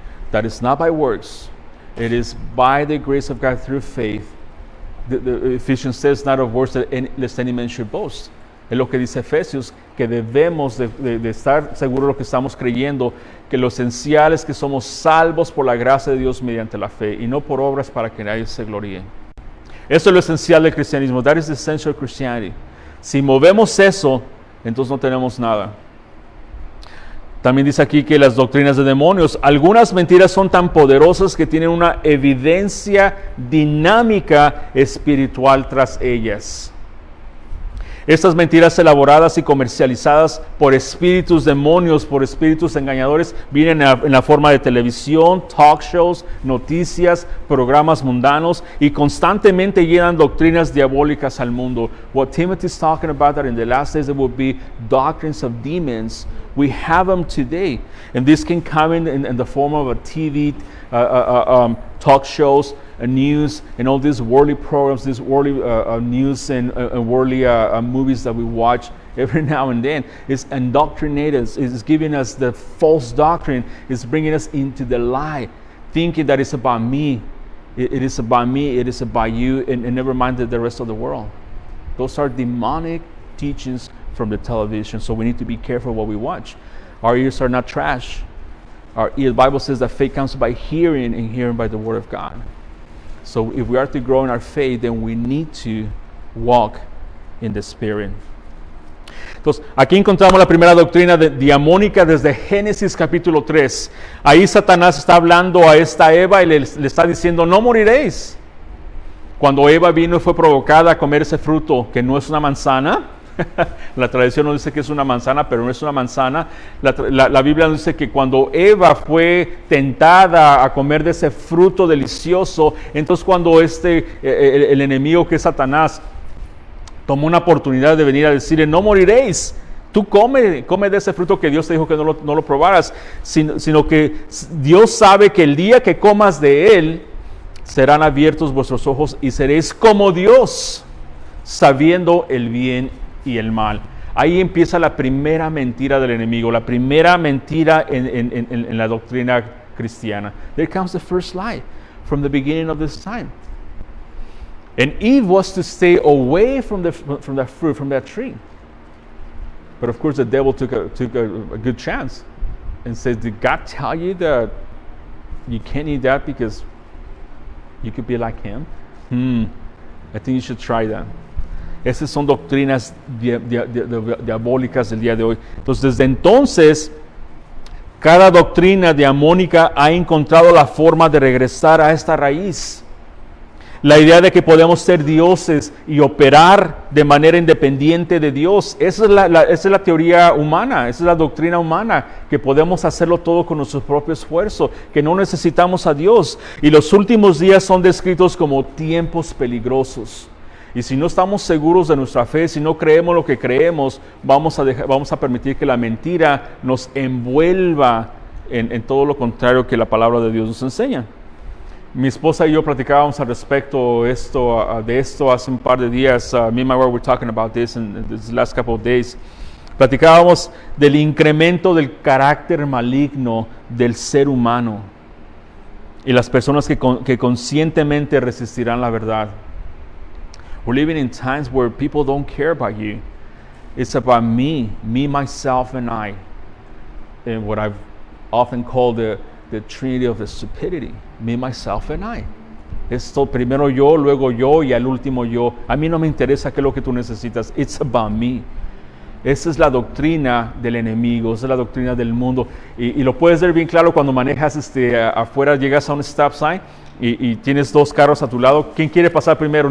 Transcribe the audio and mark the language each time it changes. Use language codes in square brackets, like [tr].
[en] That is not by works. It is by the grace of God through faith. The Ephesians says, not of works that lest any man should boast. [es] Es lo que dice Efesios, que debemos de estar seguros de lo que estamos creyendo, que lo esencial es que somos salvos por la gracia de Dios mediante la fe, y no por obras para que nadie se gloríe. Eso es lo esencial del cristianismo. [en] That is the essential of Christianity. [es] Si movemos eso, entonces no tenemos nada. También dice aquí que las doctrinas de demonios, algunas mentiras son tan poderosas que tienen una evidencia dinámica espiritual tras ellas. Estas mentiras elaboradas y comercializadas por espíritus demonios, por espíritus engañadores, vienen en la forma de televisión, talk shows, noticias, programas mundanos y constantemente llenan doctrinas diabólicas al mundo. [en] What Timothy is talking about, that in the last days there will be doctrines of demons. We have them today, and this can come in the form of a TV, talk shows, news, and all these worldly programs, these worldly news and worldly movies that we watch every now and then. It's indoctrinated, it's giving us the false doctrine, it's bringing us into the lie, thinking that it's about me, it is about me, it is about you, and never mind the rest of the world. Those are demonic teachings from the television, so we need to be careful what we watch. Our ears are not trash. The Bible says that faith comes by hearing, and hearing by the word of God. So if we are to grow in our faith, then we need to walk in the Spirit. [es] Entonces, aquí encontramos la primera doctrina diamónica desde Génesis capítulo 3. Ahí Satanás está hablando a esta Eva y le está diciendo, no moriréis. Cuando Eva vino y fue provocada a comer ese fruto, que no es una manzana, la tradición nos dice que es una manzana, pero no es una manzana. La Biblia nos dice que cuando Eva fue tentada a comer de ese fruto delicioso, entonces cuando el enemigo que es Satanás tomó una oportunidad de venir a decirle, no moriréis, tú come de ese fruto que Dios te dijo que no lo probaras, sino que Dios sabe que el día que comas de él, serán abiertos vuestros ojos y seréis como Dios, sabiendo el bien y el mal. Ahí empieza la primera mentira del enemigo, la primera mentira en la doctrina cristiana. [en] There comes the first lie from the beginning of this time. And Eve was to stay away from that fruit, from that tree. But of course the devil took a good chance and said, did God tell you that you can't eat that because you could be like him? I think you should try that. [es] Esas son doctrinas diabólicas del día de hoy. Entonces, desde entonces, cada doctrina diamónica ha encontrado la forma de regresar a esta raíz. La idea de que podemos ser dioses y operar de manera independiente de Dios. Esa es la teoría humana, esa es la doctrina humana, que podemos hacerlo todo con nuestro propio esfuerzo, que no necesitamos a Dios. Y los últimos días son descritos como tiempos peligrosos. Y si no estamos seguros de nuestra fe, si no creemos lo que creemos, vamos a permitir que la mentira nos envuelva en todo lo contrario que la palabra de Dios nos enseña. Mi esposa y yo platicábamos al respecto de esto hace un par de días. [en] Me and my wife were talking about this in these last couple of days. [es] Platicábamos del incremento del carácter maligno del ser humano y las personas que conscientemente resistirán la verdad. [en] We're living in times where people don't care about you. It's about me, myself, and I. And what I've often called the Trinity of the stupidity. Me, myself, and I. [es] Esto primero yo, luego yo y al último yo. A mí no me interesa qué es lo que tú necesitas. [en] It's about me. [es] Esa es la doctrina del enemigo, esa es la doctrina del mundo. Y lo puedes ver bien claro cuando manejas afuera, llegas a un stop sign y tienes dos carros a tu lado. ¿Quién quiere pasar primero?